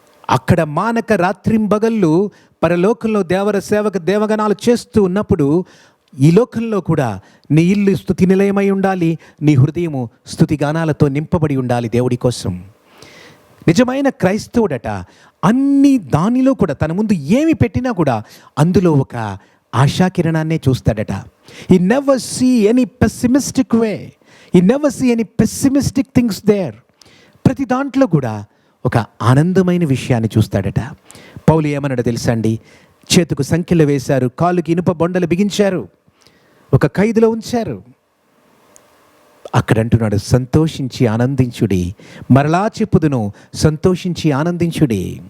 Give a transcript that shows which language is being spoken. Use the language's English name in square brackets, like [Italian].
[Telugu] అక్కడ మానక రాత్రింబగళ్ళు పరలోకంలో దేవర సేవక దేవగణాలు చేస్తూ ఉన్నప్పుడు ఈ లోకంలో కూడా నీ ఇల్లు స్తుతి నిలయమై ఉండాలి. నీ హృదయము స్తుతి గానాలతో నింపబడి ఉండాలి దేవుడి కోసం. నిజమైన క్రైస్తవుడట అన్ని దానిలో కూడా తన ముందు ఏమి పెట్టినా కూడా అందులో ఒక ఆశాకిరణాన్నే చూస్తాడట. [English] He never see any pessimistic way. He never see any pessimistic things there. [Telugu] ప్రతి దాంట్లో కూడా ఒక ఆనందమైన విషయాన్ని చూస్తాడట. పౌలు ఏమన్నాడో తెలుసా అండి? చేతుకు సంఖ్యలు వేశారు, కాలుకి ఇనుప బొండలు బిగించారు, ఒక ఖైదులో ఉంచారు. అక్కడ అంటున్నాడు, సంతోషించి ఆనందించుడి. మరలా చెప్పుదును, సంతోషించి ఆనందించుడి.